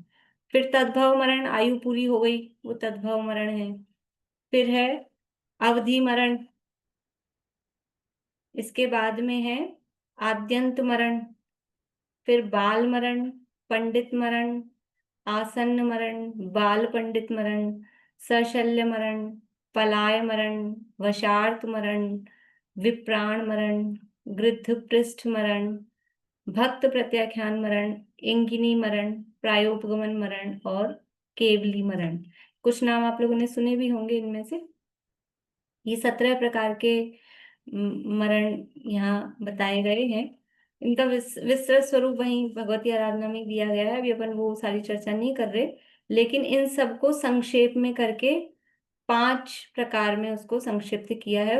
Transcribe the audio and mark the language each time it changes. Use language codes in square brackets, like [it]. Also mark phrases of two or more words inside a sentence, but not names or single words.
[hi] फिर तद्भव मरण, आयु पूरी हो गई, वो तद्भव मरण है। फिर है अवधि मरण, इसके बाद में है आद्यंत मरण, फिर बाल मरण, पंडित मरण, आसन्न मरण, बाल पंडित मरण, सशल्य मरण, पलाय मरण, वशार्त मरण, विप्राण मरण, गृध्र पृष्ठ मरण, भक्त प्रत्याख्यान मरण, इंगिनी मरण, प्रायोपगमन मरण और केवली मरण। कुछ नाम आप लोगों ने सुने भी होंगे इनमें से। ये 17 प्रकार के मरण यहाँ बताए गए हैं। इनका विस्तृत स्वरूप वहीं भगवती आराधना में दिया गया है, अभी अपन वो सारी चर्चा नहीं कर रहे, लेकिन इन सबको संक्षेप में करके 5 प्रकार में उसको संक्षिप्त किया है।